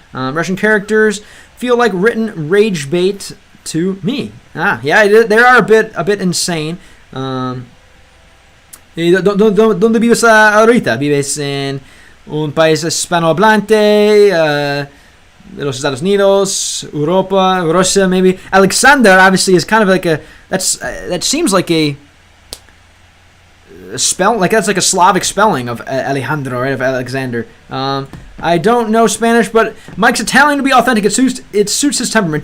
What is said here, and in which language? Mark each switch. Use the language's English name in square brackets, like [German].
[English] Russian characters feel like written rage bait to me. Yeah, they are a bit insane. [Spanish] ¿Dónde vives ahorita? ¿Vives en un país hispanohablante? De los Estados Unidos, Europa, Russia, maybe. [English] Alexander obviously is kind of like that seems like a spell, like that's like a Slavic spelling of Alejandro, right? Of Alexander. I don't know Spanish, but Mike's Italian to be authentic. It suits his temperament.